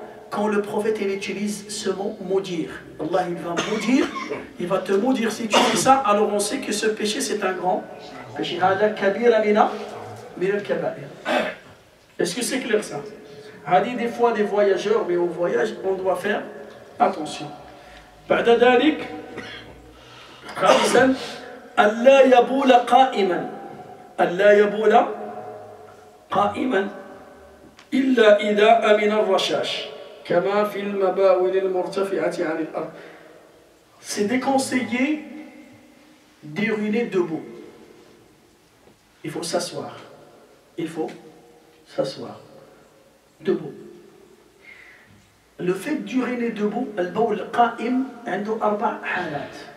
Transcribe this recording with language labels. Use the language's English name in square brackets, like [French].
[French] Quand le prophète il utilise ce mot maudire. Allah il va maudire, il va te maudire si tu fais ça, alors on sait que ce péché c'est un grand péché. [Arabic] Hada kabira mina al-kaba'ir. [French] Est-ce que c'est clair ça? Hadi des fois des voyageurs, mais au voyage on doit faire attention. [Arabic] بعد ذلك خامسا ألا يبول قائما ألا يبول قائما إلا إذا أمن الرشاش كما في المباول المرتفعة عن الأرض. [French] C'est déconseillé d'uriner debout. Il faut s'asseoir. Il faut s'asseoir debout. Le fait d'uriner debout, [Arabic] البول القائم عنده 4 حالات.